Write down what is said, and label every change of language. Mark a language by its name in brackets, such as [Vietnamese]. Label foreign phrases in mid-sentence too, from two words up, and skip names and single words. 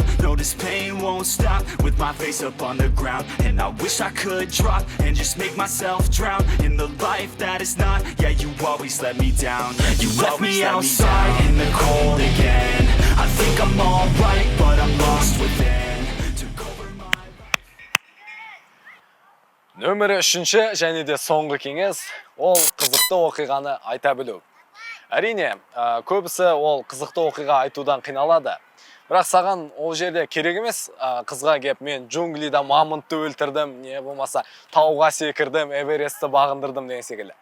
[English] No, this pain won't stop, with my face up on the ground, and I wish I could drop, and just make myself drown, in the life that is not. Yeah, you always let me down. You left me outside in the cold again. I think I'm alright, but I'm lost within. [Kazakh] Нөмірі 3-ші және де соңғы кеңес ол қызықты оқиғаны айта білу. Әрине, көбісі ол қызықты оқиға айтудан қиналады. Бірақ саған ол жерде керек емес, қызға кеп мен джунглида мамонтты өлтірдім, не болмаса тауға секірдім, Эверестті бағындырдым деген секілді.